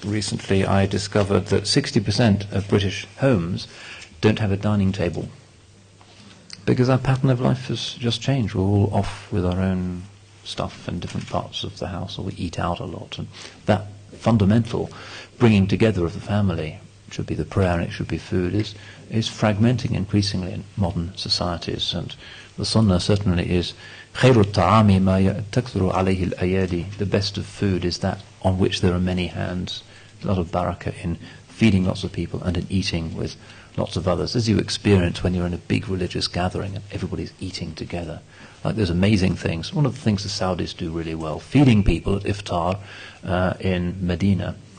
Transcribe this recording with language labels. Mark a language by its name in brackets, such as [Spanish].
[English] Recently I discovered that 60% of British homes don't have a dining table, because our pattern of life has just changed. We're all off with our own stuff in different parts of the house, or we eat out a lot, and that fundamental bringing together of the family, it should be the prayer and it should be food, is fragmenting increasingly in modern societies. And the sunnah certainly is [Arabic] خير الطعام ما تكثر عليه الأيادي. [English] The best of food is that on which there are many hands. A lot of barakah in feeding lots of people and in eating with lots of others, as you experience when you're in a big religious gathering and everybody's eating together. Like those amazing things. One of the things the Saudis do really well, feeding people at iftar in Medina.